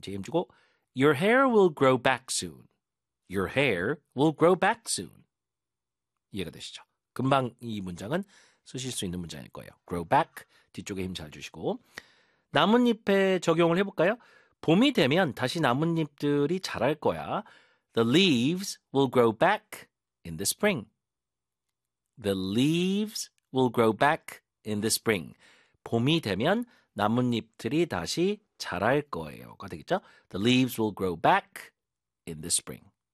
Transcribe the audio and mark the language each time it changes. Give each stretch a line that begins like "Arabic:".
Korean: 뒤집고,
English: Your hair will grow back soon. Your hair will grow back soon.
Korean: 이해가 되시죠? 금방 이 문장은 쓰실 수 있는 문장일 거예요.
English: Grow back.
Korean: 뒤쪽에 힘잘 주시고. 나뭇잎에 적용을 해볼까요? 봄이 되면 다시 나뭇잎들이 자랄 거야.
English: The leaves will grow back in the spring. The leaves will grow back in the spring.
Korean: 봄이 되면 나뭇잎들이 다시 자랄 거예요.가 되겠죠?
English: The leaves will grow back in the spring.